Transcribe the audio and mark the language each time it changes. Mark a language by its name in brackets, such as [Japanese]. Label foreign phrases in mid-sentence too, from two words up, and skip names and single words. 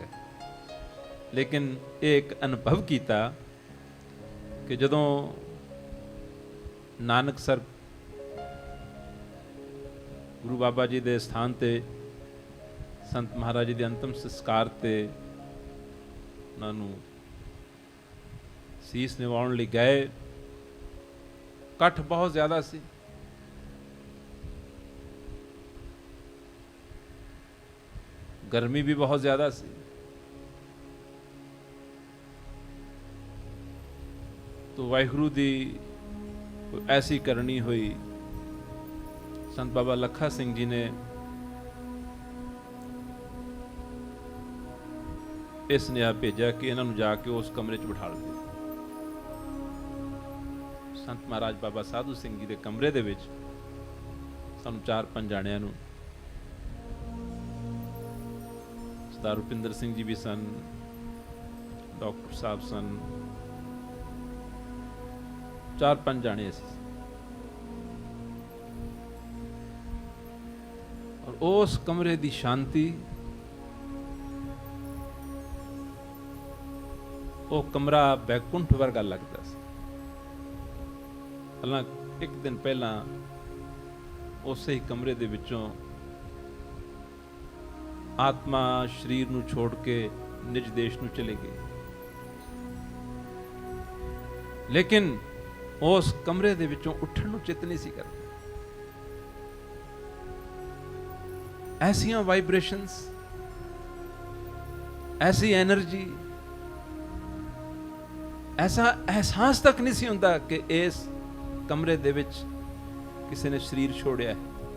[Punjabi] ਲੇਕਿਨ ਇਹ ਇੱਕ ਅਨੁਭਵ ਕੀਤਾ ਕਿ ਜਦੋਂ ਨਾਨਕਸਰ ਗੁਰੂ ਬਾਬਾ ਜੀ ਦੇ ਸਥਾਨ ਤੇ ਸੰਤ ਮਹਾਰਾਜ ਜੀ ਦੇ ਅੰਤਿਮ ਸੰਸਕਾਰ ਤੇ ਉਹਨਾਂ ਨੂੰ ਸੀਸ ਨਿਵਾਉਣ ਲਈ ਗਏ, ਇਕੱਠ ਬਹੁਤ ਜ਼ਿਆਦਾ ਸੀ। ਗਰਮੀ ਵੀ ਬਹੁਤ ਜ਼ਿਆਦਾ ਸੀ। ਤਾਂ ਵਾਹਿਗੁਰੂ ਦੀ ਐਸੀ ਕਰਨੀ ਹੋਈ, ਸੰਤ ਬਾਬਾ ਲੱਖਾ ਸਿੰਘ ਜੀ ਨੇ ਇਸ ਨਿਆ ਭੇਜਾ ਕਿ ਇਨ੍ਹਾਂ ਜਾ ਕੇ ਉਸ ਕਮਰੇ 'ਚ ਬਿਠਾ ਦਿੱਤਾ। ਸੰਤ ਮਹਾਰਾਜ ਬਾਬਾ ਸਾਧੂ ਸਿੰਘ ਜੀ ਦੇ ਕਮਰੇ ਦੇ ਵਿੱਚ ਸਾਨੂੰ 4-5 ਜਣਿਆਂ ਨੂੰ, ਸਰਦਾਰ ਰੁਪਿੰਦਰ ਸਿੰਘ ਜੀ ਵੀ ਸਨ, ਡਾਕਟਰ ਸਾਹਬ ਸਨ, 4-5 ਜਣੇ ਸੀ। ਅਤੇ ਉਸ ਕਮਰੇ ਦੀ ਸ਼ਾਂਤੀ, ਉਹ ਕਮਰਾ ਬੈਕੁੰਠ ਵਰਗਾ ਲੱਗਦਾ ਸੀ। ਪਹਿਲਾਂ ਇੱਕ ਦਿਨ ਪਹਿਲਾਂ ਉਸ ਹੀ ਕਮਰੇ ਦੇ ਵਿੱਚੋਂ ਆਤਮਾ ਸਰੀਰ ਨੂੰ ਛੱਡ ਕੇ ਨਿਜ ਦੇਸ ਨੂੰ ਚਲੀ ਗਈ, ਲੇਕਿਨ ਉਸ ਕਮਰੇ ਦੇ ਵਿੱਚੋਂ ਉੱਠਣ ਨੂੰ ਚਿੱਤ ਨਹੀਂ ਸੀ ਕਰਦਾ। ਐਸੀਆਂ ਵਾਈਬ੍ਰੇਸ਼ਨਜ਼, ਐਸੀ ਐਨਰਜੀ, ਐਸਾ ਅਹਿਸਾਸ ਤੱਕ ਨਹੀਂ ਸੀ ਹੁੰਦਾ ਕਿ ਇਸ ਕਮਰੇ ਦੇ ਵਿੱਚ ਕਿਸੇ ਨੇ ਸਰੀਰ ਛੱਡਿਆ ਹੈ।